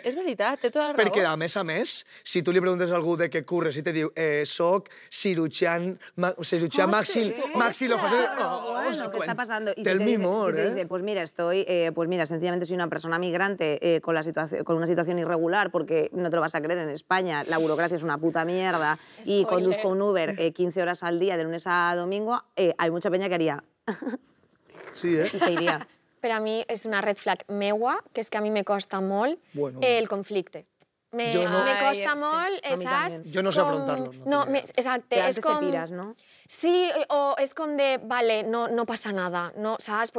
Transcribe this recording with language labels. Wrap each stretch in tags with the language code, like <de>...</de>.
<ca>És veritat, té tota la raó. Perquè, a més, si tu li preguntes a algú de què curres i te diu soc cirurgià maxilofaccial...</ca> <es>Bueno, ¿qué está pasando? Y Del mimor, te dice, pues mira, sencillamente soy una persona migrante con una situación irregular porque no te lo vas a creer, en España la burocracia es una puta mierda y conduzco un Uber 15 horas al día de lunes a domingo, hay mucha peña que haría... Sí, Y se iría.</es> <ca>Per a mi és una red flag meua, que és que a mi me costa molt el conflicte. Me costa molt, saps? Jo no sé afrontar-lo. Exacte.</ca> <es>Antes te piras, ¿no?</es> <ca>Sí, o és com de, vale, no passa nada, no, saps?</ca>